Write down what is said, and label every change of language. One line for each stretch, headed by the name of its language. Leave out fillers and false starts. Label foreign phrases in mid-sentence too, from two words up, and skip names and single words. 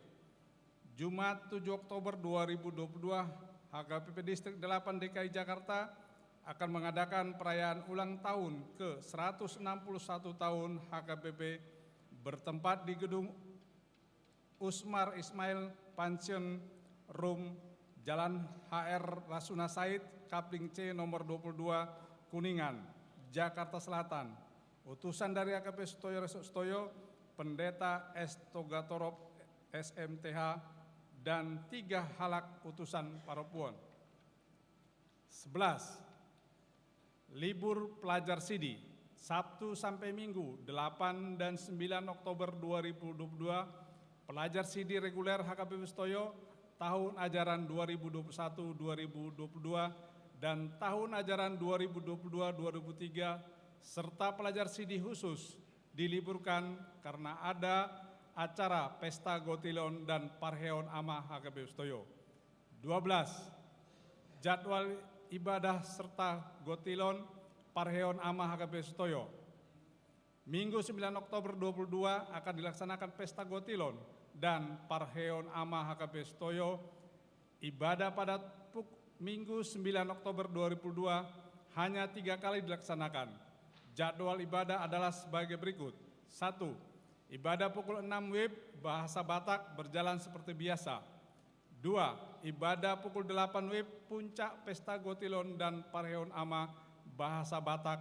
Indonesian: Jumat 7 Oktober 2022, HKBP Distrik 8 DKI Jakarta akan mengadakan perayaan ulang tahun ke 161 tahun HKBP bertempat di gedung Usmar Ismail Pension Room, Jalan HR Rasuna Said, Kapling C nomor 22, Kuningan, Jakarta Selatan. Utusan dari HKBP Sutoyo Resort Sutoyo, Pendeta S. Togatorop SMTH, dan 3 halak utusan Paropuon. 11. Libur pelajar Sidi, Sabtu sampai Minggu 8 dan 9 Oktober 2022, pelajar Sidi reguler HKBP Sutoyo tahun ajaran 2021-2022 dan tahun ajaran 2022-2023 serta pelajar Sidi khusus diliburkan karena ada acara Pesta Gotilon dan Parheon Ama HKBP Sutoyo. 12. Jadwal ibadah serta Gotilon Parheon Ama HKBP Sutoyo. Minggu 9 Oktober 2022 akan dilaksanakan Pesta Gotilon dan Parheon Ama HKBP Sutoyo. Ibadah pada Minggu 9 Oktober 2022 hanya 3 kali dilaksanakan. Jadwal ibadah adalah sebagai berikut. 1. Ibadah pukul 6 WIB, bahasa Batak berjalan seperti biasa. 2. Ibadah pukul 8 WIB, puncak Pesta Gotilon dan Parheon Ama, bahasa Batak.